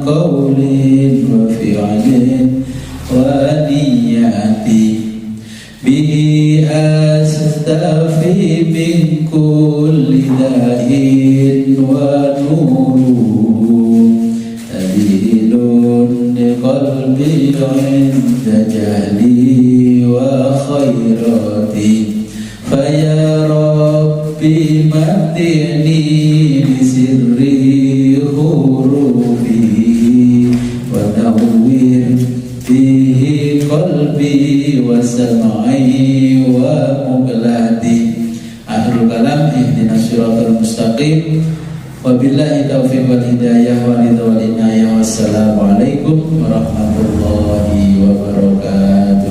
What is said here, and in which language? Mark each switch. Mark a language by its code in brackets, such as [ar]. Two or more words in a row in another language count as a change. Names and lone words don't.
[ar] قولٍ وفعلٍ ونيتي به أستفي من كل داءٍ ونور دليلٌ قلبي عند جهلي وخيرتي فيا ربي متني بسر حروفي ونور به قلبي وسمعي ومقلتي. آخر الكلام، اهدنا الصراط المستقيم. وبالله التوفيق والهداية والرضا والعناية. والسلام عليكم ورحمة الله وبركاته.